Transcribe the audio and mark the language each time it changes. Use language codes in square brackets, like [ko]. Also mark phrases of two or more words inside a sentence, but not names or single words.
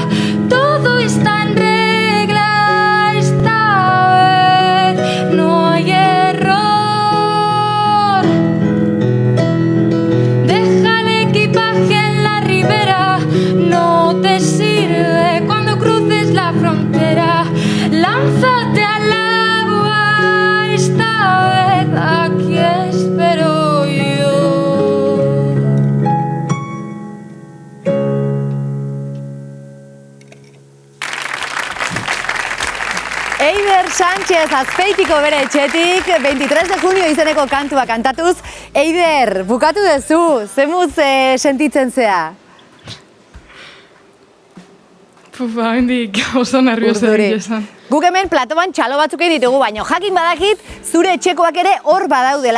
[es] Todo está en regla esta vez, no hay error. Deja el equipaje en la ribera, no te sirve cuando cruces la frontera. Lánzate al agua esta vez, aquí espero yo. [eu] Eider Sánchez Azpeitiko bere etxetik, [es] 23 de junio [eu] izeneko kantua kantatuz. Eider, bukatu duzu, zemuz sentitzen zea? Pufa, hendik oso nervioso Urduri. esan. Guk hemen platoan txalo batzuk egin ditugu, baina jakin badakit zure etxekoak ere hor badaudela.